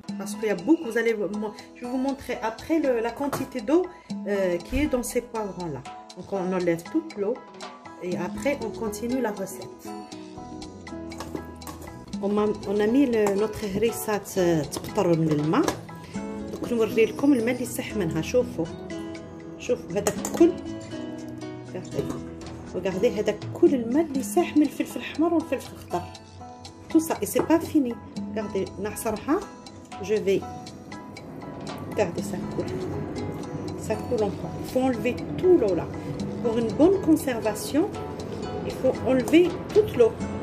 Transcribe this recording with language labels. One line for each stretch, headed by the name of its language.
French: Parce qu'il y a beaucoup, je vais vous montrer après la quantité d'eau qui est dans ces poivrons-là. Donc on enlève toute l'eau et après on continue la recette. On a mis notre هريسة تقطر من الماء.
Arabic: دوك نوري لكم الماء اللي يسح منها. شوفوا هذا كل regardez هذا كل الماء اللي يسح من الفلفل الاحمر والفلفل الخضر.
French: tout ça et c'est pas fini. regardez نعصرها. je vais regarder ça coule encore. Il faut enlever tout l'eau là. Pour une bonne conservation, il faut enlever toute l'eau.